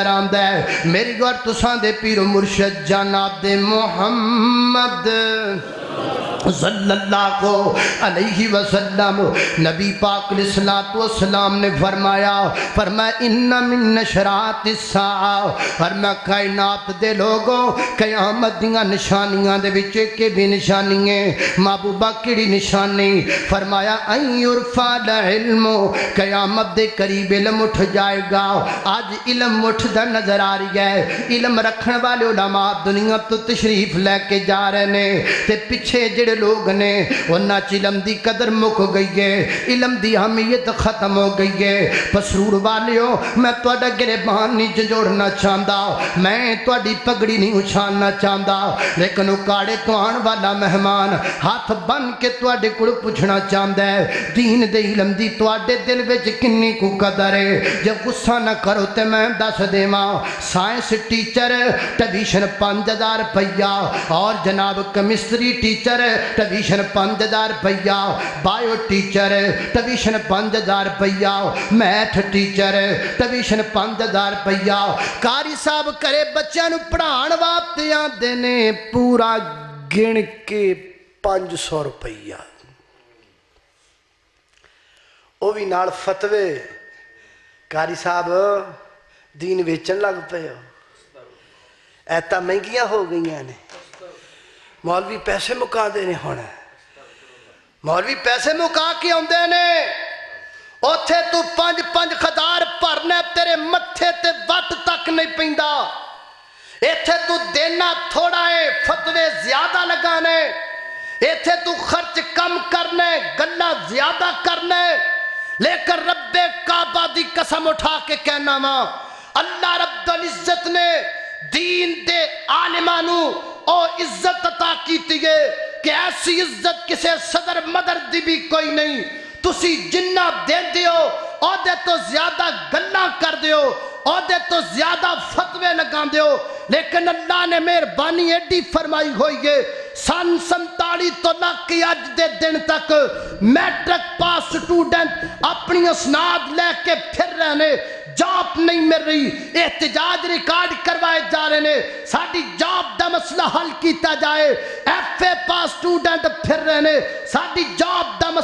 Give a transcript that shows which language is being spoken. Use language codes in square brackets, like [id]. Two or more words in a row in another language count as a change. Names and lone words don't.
[pa] آندا ہے، میری گور تساں دے پیر و مرشد جناب محمد [ar] صلی اللہ علیہ وسلم [pa] نبی پاک [ar] علیہ السلام [pa] نے فرمایا [ar] ان من نشرات الساعہ، [pa] فرمایا کائنات دے لوگوں قیامت دیاں نشانیاں دے وچ کے بھی نشانی ہے، محبوبہ کیڑی نشانی؟ فرمایا [ar] ان یرفع العلم، [pa] قیامت دے قریب علم اٹھ جائے گا۔ آج علم اٹھدا نظر آ رہی ہے، علم رکھن والے علماء دنیا تو تشریف لے کے جا رہے نے، تے پیچھے جڑے لوگ نے انہاں چ علم دی قدر مک گئی ہے، علم دی اہمیت ختم ہو گئی ہے۔ پسرور والیو، میں تہاڈا گریبان نہیں جھنجوڑنا چاہندا، میں تہاڈی پگڑی نہیں اچھالنا چاہندا، لیکن اکاڑے تو آن والا مہمان ہاتھ بن کے تہاڈے کول پوچھنا چاہندا ہے دین دے علم دی تہاڈے دل وچ کنی کو قدر ہے؟ جے غصہ نہ کرو تے میں دس دیواں، [en] science teacher tuition [pa] 5000 روپیہ، اور جناب [en] chemistry teacher tuition [pa] 5000 روپیہ، [en] bio teacher tuition [pa] 5000 روپیہ، [en] math teacher tuition [pa] 5000 روپیہ۔ قاری صاحب کرے بچیاں نو پڑھان واسطے آندے نے پورا گن کے 500 روپیہ، وہ بھی نال فتوے۔ قاری صاحب دین ویچن لگ پے ہو، ایتا مہنگیاں ہو گئیاں نے، مولوی پیسے مکا دینے ہونا، مولوی پیسے مکا کے آندے نے، اوتھے تو 5,000 بھرنا تیرے متھے تے وٹ تک نہیں پیندا، ایتھے تو دینا تھوڑا ہے فتوے زیادہ لگانے، ایتھے تو خرچ کم کرنے گلا زیادہ کرنے، لیکن رب کعبہ دی قسم اٹھا کے کہنا ماں، اللہ [ar] رب العزت [pa] نے دین دے عالمانو او عزت عطا کیتی ہے کہ ایسی عزت کسے صدر مدر دی بھی کوئی نہیں۔ تسی جنہ دے دیو او دے تو زیادہ گلاں کر دیو، او دے تو زیادہ فتوے لگا دیو، لیکن اللہ نے مہربانی ایڈی فرمائی ہوئی ہے، سن 47 تو لگ کے اج دے دن تک [en] matric pass student [pa] اپنی اسناد لے کے پھر رہنے، جاب نہیں مل رہی، احتجاج ریکارڈ کروائے جا رہے ہیں، ساڑی جاب دا مسئلہ حل کیتا جائے، [en] FA pass student [pa] پھر رہنے، ساڑی جاب دا